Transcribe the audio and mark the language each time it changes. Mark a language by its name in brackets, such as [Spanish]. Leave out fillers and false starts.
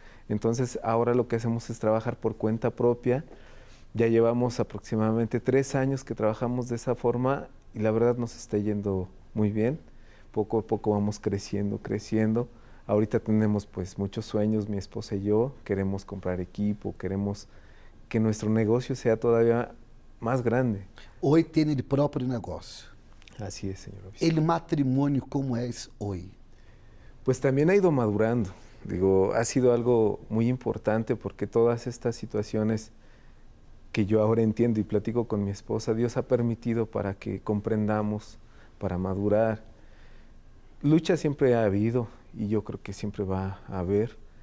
[Spanish] Entonces ahora lo que hacemos es trabajar por cuenta propia. Ya llevamos aproximadamente 3 años que trabajamos de esa forma y la verdad nos está yendo muy bien. poco a poco vamos creciendo. Ahorita tenemos pues muchos sueños, mi esposa y yo, queremos comprar equipo, queremos que nuestro negocio sea todavía más grande. Hoy [Portuguese] tem [Spanish] el [Portuguese] próprio negócio. [Spanish] Así es, señor obispo. El [Portuguese] matrimônio como é hoje? [Spanish] Pues también ha ido madurando. Digo, ha sido algo muy importante porque todas estas situaciones que yo ahora entiendo y platico con mi esposa, Dios ha permitido para que comprendamos, para madurar. Lucha siempre ha habido y yo creo que siempre va a haber.